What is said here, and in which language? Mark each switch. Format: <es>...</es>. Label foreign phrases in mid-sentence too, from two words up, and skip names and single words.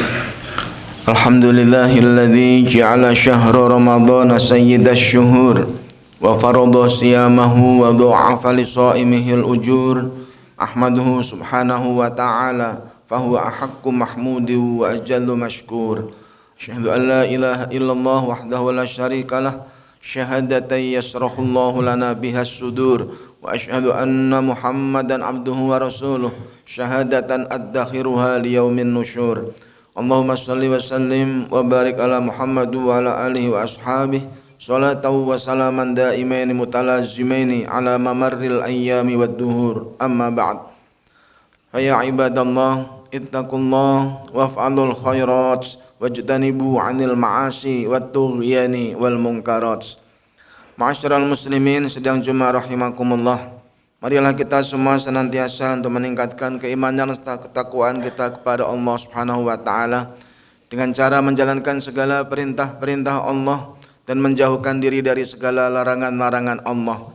<ar>الحمد لله الذي جعل شهر رمضان سيد الشهور وفرض صيامه وضاعف لصائميه الأجور. أحمده سبحانه وتعالى فهو أحق محمود وأجل مشكور. أشهد أن لا إله إلا الله وحده لا شريك له شهادة يشرح الله لنا بها الصدور وأشهد أن محمدا عبده ورسوله شهادة أدخرها ليوم النشور. اللهم صل وسلم وبارك على محمد وعلى آله وأصحابه صلاة وسلاما دائمين متلازمين على ممر الأيام والدهور. أما بعد. يا عباد الله، اتقوا الله وافعلوا الخيرات واجتنبوا عن المعاصي والطغيان والمنكرات. معاشر المسلمين</ar> <id>sedang Jumat</id> <ar>rahimakumullah.</ar> <id>Marilah kita semua senantiasa untuk meningkatkan keimanan serta ketakwaan kita kepada Allah</id> <ar>سبحانه وتعالى</ar> <id>dengan cara menjalankan segala perintah-perintah Allah dan menjauhkan diri dari segala larangan-larangan Allah.</id>